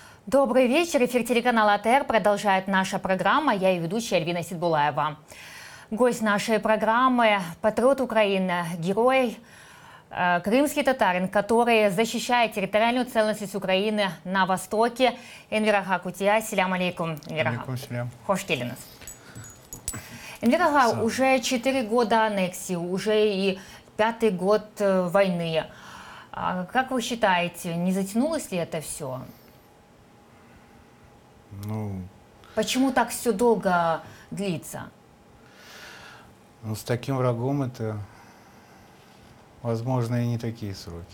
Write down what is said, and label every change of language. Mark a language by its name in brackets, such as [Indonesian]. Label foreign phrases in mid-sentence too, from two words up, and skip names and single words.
[Russian] Добрый вечер. Эфир телеканала АТР продолжает наша программа. Я и ведущая Альбина Сидбулаева. Гость нашей программы – патриот Украины, герой, крымский татарин, который защищает территориальную целостность Украины на востоке. [Crimean Tatar] Энвер Кутия. Селям алейкум. Алейкум селям. Хош келинез. [Russian] Энвер, уже 4 года аннексии, уже и 5-й год войны. Как вы считаете, не затянулось ли это все? Почему так все долго длится? С таким врагом это, возможно, и не такие сроки.